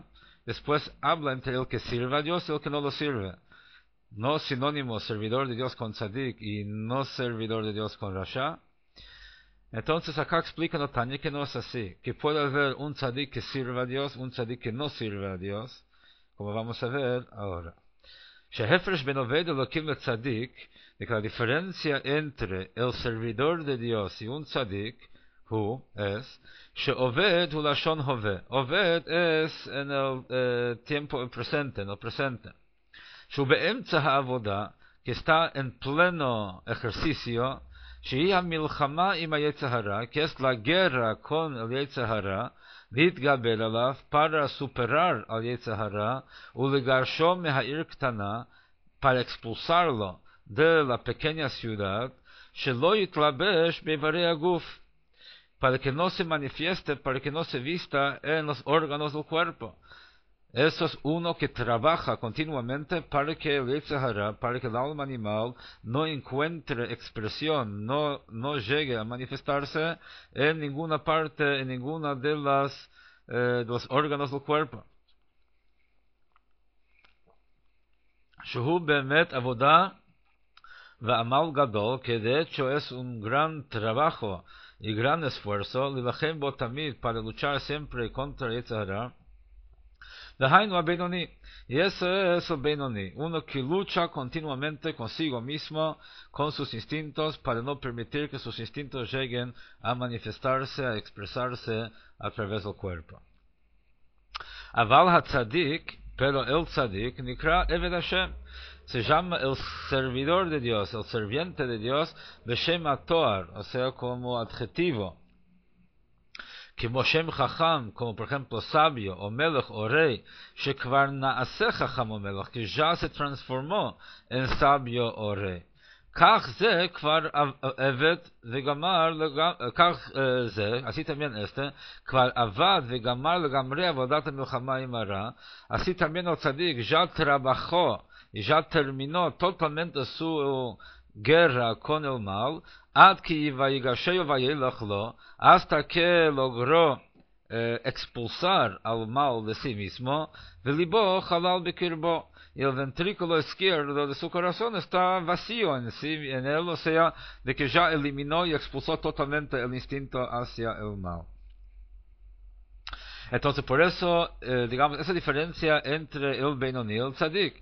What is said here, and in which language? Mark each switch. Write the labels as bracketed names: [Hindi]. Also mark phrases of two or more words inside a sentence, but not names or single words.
[Spanish] Después habla entre el que sirve a Dios y el que no lo sirve. No sinónimo servidor de Dios con tzadik y no servidor de Dios con rasha. Entonces acá explica Notanya que no es así, que puede haber un tzadik que sirve a Dios, un tzadik que no sirve a Dios, como vamos a ver ahora. [Hebrew] שההפרש בין עובד אלהים לצדיק, [Spanish] de que la diferencia entre el servidor de Dios y un tzadik, es [Hebrew] שעובד הוא לשון הווה. [Spanish] עובד es en el tiempo presente, en el presente. [Hebrew] שהוא באמצע העבודה, [Spanish] que está en pleno ejercicio, [Hebrew] שהיא המלחמה עם היצר הרע, [Spanish] que es la guerra con el [Hebrew] יצר הרע, להתגבר עליו, [Spanish] para superar al [Hebrew] יצר הרע, ולגרשו מהעיר קטנה, [Spanish] para expulsarlo de la pequeña ciudad, [Hebrew] שלא יתלבש באיברי הגוף, [Spanish] para que no se manifieste, para que no se vista en los órganos del cuerpo. Eso es uno que trabaja continuamente para que el [Hebrew] יצר הרע, [Spanish] para que el alma animal no encuentre expresión, no llegue a manifestarse en ninguna parte, en ninguna de los órganos del cuerpo. [Hebrew] שהוא באמת עבודה ועמל גדול, [Spanish] que de hecho es un gran trabajo y gran esfuerzo, [Hebrew] להילחם בו תמיד, [Spanish] para luchar siempre contra el [Hebrew] יצר הרע. דהיינו הבינוני, [Spanish] y ese es el Benoni, uno que lucha continuamente consigo mismo, con sus instintos, para no permitir que sus instintos lleguen a manifestarse, a expresarse a través del cuerpo. [Hebrew] אבל הצדיק, [Spanish] pero el tzadik, [Hebrew] נקרא עבד השם, [Spanish] se llama el servidor de Dios, el serviente de Dios, [Hebrew] בשם התואר, [Spanish] o sea, como adjetivo. [Hebrew] כמו שם חכם, [Spanish] como por ejemplo sabio, o melech, o rey, [Hebrew] שכבר נעשה חכם או מלך, [Spanish] que ya se transformó en sabio o rey. [Hebrew] כך זה כבר עבד וגמר, כך זה, [Spanish] así también este, [Hebrew] כבר עבד וגמר לגמרי עבודת המלחמה עם הרע, [Spanish] así también el tzadik ya trabajó y ya terminó totalmente su guerra con el mal, [Hebrew] עד כי ויגשהו וילך לו, [Spanish] hasta que logró expulsar al mal de sí mismo, [Hebrew] וליבו חלל בקרבו, [Spanish] y el ventrículo izquierdo de su corazón está vacío en sí, en él, o sea, de que ya eliminó y expulsó totalmente el instinto hacia el mal. Entonces, por eso, digamos, esa diferencia entre el Benoni y el Tzadik.